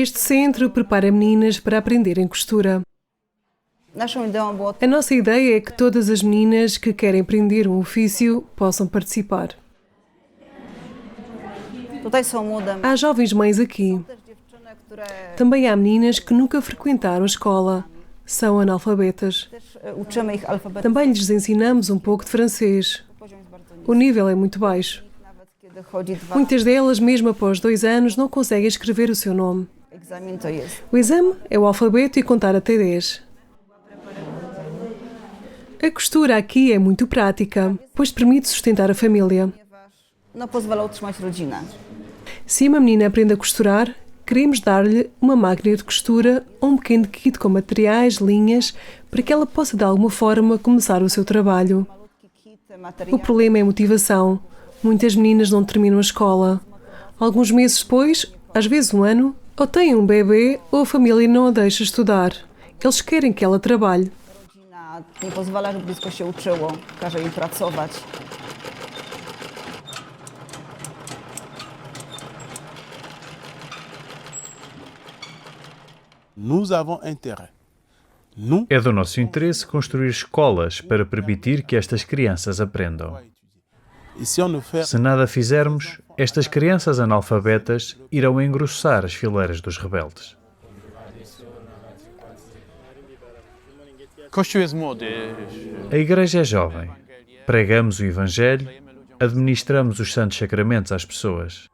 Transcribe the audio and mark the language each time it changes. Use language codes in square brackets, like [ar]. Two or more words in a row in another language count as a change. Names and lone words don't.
[pt] Este centro prepara meninas para aprenderem costura. [pl] Naszą ideą było [pt] A nossa ideia é que todas as meninas que querem aprender um ofício possam participar. [pl] tutaj są młode [pt] Há jovens mães aqui. [pl] też dziewczyny, które [pt] Também há meninas que nunca frequentaram a escola. São analfabetas. [pl] też uczymy ich alfabetu. [pt] Também lhes ensinamos um pouco de francês. [pl] Poziom jest bardzo niski. [pt] O nível é muito baixo. [pl] Nawet kiedy chodzi dwa [pt] Muitas delas, mesmo após 2 anos, não conseguem escrever o seu nome. [pl] egzamin, to jest. [pt] O exame é o alfabeto e contar até 10. A costura aqui é muito prática, pois permite sustentar a família. [pl] No, pozwala utrzymać rodzinę. [pt] Se uma menina aprende a costurar, queremos dar-lhe uma máquina de costura ou um pequeno kit com materiais, linhas, para que ela possa de alguma forma começar o seu trabalho. [pl] Malutki kit, [pt] O [pl] materiał. [pt] problema é a motivação. Muitas meninas não terminam a escola. Alguns meses depois, às vezes um ano, ou têm um bebê ou a família não a deixa estudar. Eles querem que ela trabalhe. [pl] Rodzina nie pozwala, żeby dziecko się uczyło. Każe im pracować. [fr] Nous avons intérêt. Nous, [pt] É do nosso interesse construir escolas para permitir que estas crianças aprendam. [fr] et si on ne fait [pt] Se nada fizermos, estas crianças analfabetas irão engrossar as fileiras dos rebeldes. [pl] Kościół jest młody. [pt] A igreja é jovem. Pregamos o Evangelho, administramos os santos sacramentos às pessoas.